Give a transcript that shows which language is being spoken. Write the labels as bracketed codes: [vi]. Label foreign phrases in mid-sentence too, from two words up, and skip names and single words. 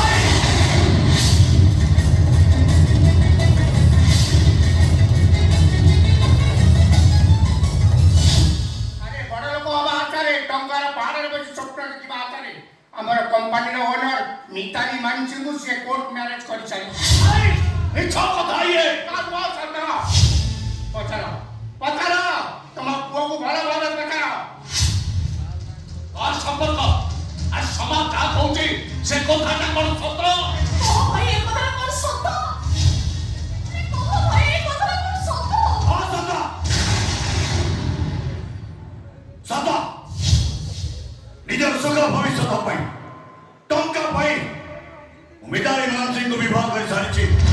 [or] ଆରେ ବଡ ଲୋକ ହବା ଆଶାରେ ଟଙ୍କାର ପାହାଡରେ ବସି ସ୍ୱପ୍ନ ଦେଖିବା ଆଶାରେ ଆମର କମ୍ପାନୀର ଓନର ମିତାଲି ମାନସିଂଙ୍କୁ ସେ କୋର୍ଟ ମ୍ୟାରେଜ କରିସାରିଛି। ମିଛ କଥା ଇଏ ପଚାର ତମ ପୁଅକୁ ଭଲ ଭାବରେ ପଚାର। ଆର ସମ୍ପର୍କ ଆର ସମାଜ ଯା কହୁଛି ସେ କଥାଟା କ'ଣ ସତ? କହ ଭାଇ ଏ କଥାଟା କଣ ସତ? କହ ଭାଇ ଏ କଥାଟା କଣ ସତ? ହଁ ସତ ନିଜର ସୁଖ ଭବିଷ୍ୟତ ପାଇଁ ଟଙ୍କା ପାଇଁ ମିତାଲି ମାନସିଂଙ୍କୁ ବିବାହ କରିସାରିଛି।